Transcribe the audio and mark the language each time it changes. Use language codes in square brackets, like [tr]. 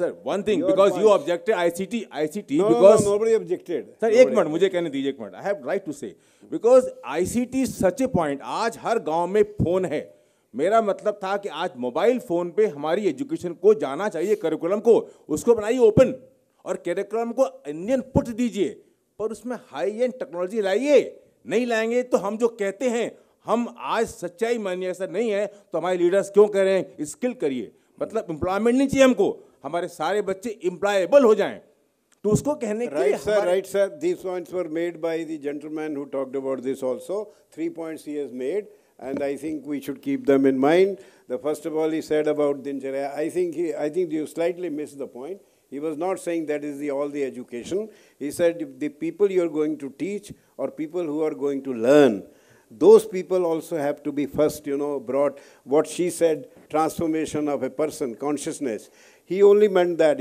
[en] Sir, one thing, because you objected ICT, because nobody objected. [hi] Sir एक minute मुझे कहने दीजिए, एक minute. [en] I have right to say because ICT is such a point. [hi] आज हर गांव में फोन है. मेरा मतलब था कि आज मोबाइल फोन पे हमारी एजुकेशन को जाना चाहिए, करिकुलम को उसको बनाइए ओपन, और करिकुलम को इंडियन पुट दीजिए, पर उसमें हाई एंड टेक्नोलॉजी लाइए. नहीं लाएंगे तो हम जो कहते हैं, हम आज सच्चाई मानिए ऐसा नहीं है, तो हमारे लीडर्स क्यों कह रहे हैं स्किल करिए? मतलब एम्प्लॉयमेंट नहीं चाहिए हमको, हमारे सारे बच्चे एम्प्लॉयबल हो जाएं. तो उसको कहने के लिए [en] right sir, these points were made by the gentleman who talked about this also. 3 points he has made, and I think we should keep them in mind. The first of all, he said about Dincharya. I think you slightly missed the point. He was not saying that is all the education. He said the people you are going to teach or people who are going to learn, those people also have to be first, brought, what she said, transformation of a person, consciousness. He only meant that.